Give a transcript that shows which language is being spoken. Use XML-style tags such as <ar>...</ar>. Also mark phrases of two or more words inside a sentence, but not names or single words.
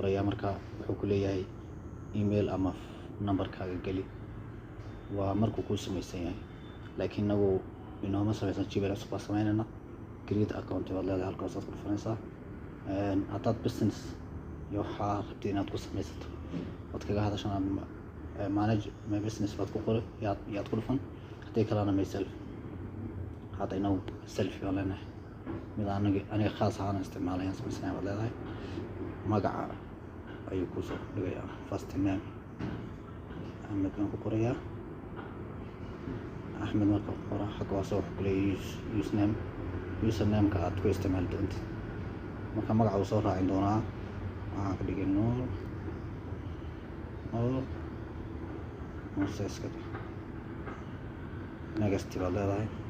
<so>qoraya marka wuxuu ku leeyahay email ama numberkaaga geli waa markuu ku samaysan yahay laakiin nagu inooma samaysan Gmail cusub baa samaynayna</so> <en>create account</en> <so>waad leedahay halkaas aad ku dhufanaysaa haddaad business iyo waxaa rabtay inaad ku samaysato waad kaga hadashaan</so> <en>manage my business</en> <so>baad ku qori yaad ku dhufan haddii kalena myself hadda inagu self waan leenahay mid aniga khaas ahaan isticmaalayaan samaysanayaa waad leedahay magaca ayuu ku soo dhigayaa</so> <en>first name</en> <so>Ahmed baan ku qorayaa Ahmed marka qora xagga waa soo xulay username ka aad ku isticmaali doonto marka magaca uu soo raacin doonaa waxaan ka dhigay Nuur Moses ka next baad leedahay</so>